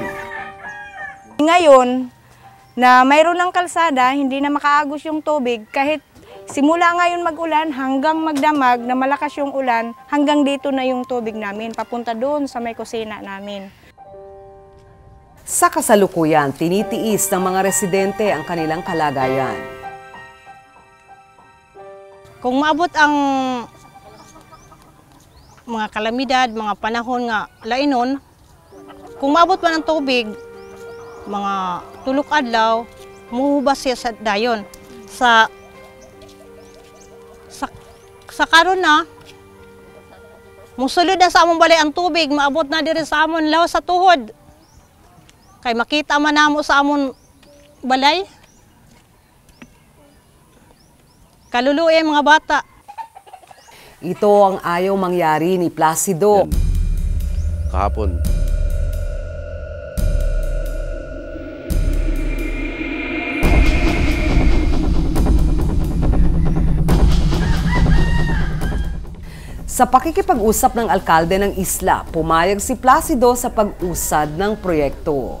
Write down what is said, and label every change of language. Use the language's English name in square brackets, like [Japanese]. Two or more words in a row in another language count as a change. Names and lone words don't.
[Filipino] Ngayon, na mayroon ng kalsada, hindi na makaagos yung tubig kahit simula ngayon mag-ulan hanggang magdamag na malakas yung ulan, hanggang dito na yung tubig namin, papunta doon sa may kusina namin. Sa kasalukuyan, tinitiis ng mga residente ang kanilang kalagayan. [Cebuano] Kung maabot ang mga kalamidad, mga panahon nga lainon, kung maabot pa ng tubig, mga tulok adlaw, muhubas siya sa dayon. Sa karon na, musulod na sa among balay ang tubig, maabot na diri sa amon lawas sa tuhod. Kay makita man namo sa amon balay. Kaluluoy mga bata. [Filipino] Ito ang ayaw mangyari ni Placido. Kahapon. Sa pakikipag-usap ng alkalde ng isla, pumayag si Placido sa pag-usad ng proyekto.